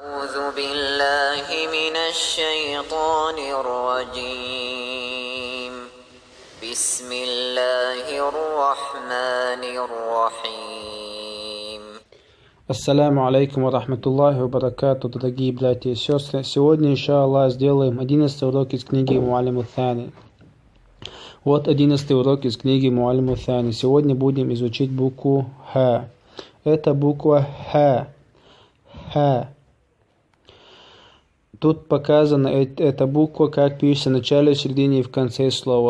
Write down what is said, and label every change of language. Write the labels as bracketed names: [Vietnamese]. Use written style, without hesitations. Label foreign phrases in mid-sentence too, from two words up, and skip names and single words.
[Arabic] أعوذ بالله من الشيطان الرجيم. بسم الله الرحمن الرحيم. السلام عليكم ورحمة الله وبركاته, [Russian] дорогие братья и сестры. Сегодня, иншаллах, сделаем 11 урок из книги Муаллиму Сани. Вот 11 урок из книги Муаллиму Сани. Сегодня будем изучить букву Х. Это буква Х. Х. Тут показана эта буква, как пишется в начале, в середине и в конце слова.